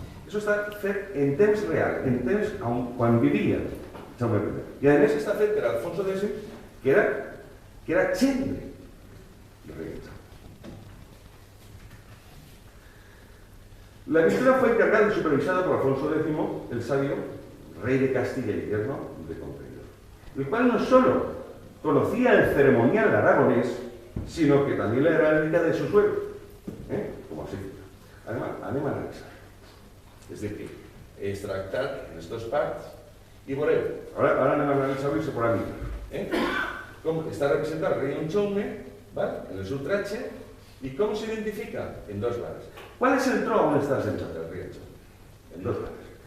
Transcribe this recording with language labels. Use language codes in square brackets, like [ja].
[ca] Això està fet en temps real, en temps quan vivia Jaume I. I a més està fet per Alfonso X, que era gendre del rei Jaume. [es] La pintura fue encargada y supervisada por Alfonso X, el sabio, rey de Castilla y yerno de Conquistador, el cual no solo conocía el ceremonial aragonés, sino que también la heráldica de su suelo, como así. [ca] Además, anem a analitzar. És a dir, que és tractat en les dues parts i veureu, ara anem a analitzar-ho i se podrà mirar. Com està representat el rei Jaume en el seu tratge i com s'identifica en dos barres. ¿Cuál es el tro on està sentat el rei Jaume? En dos barres.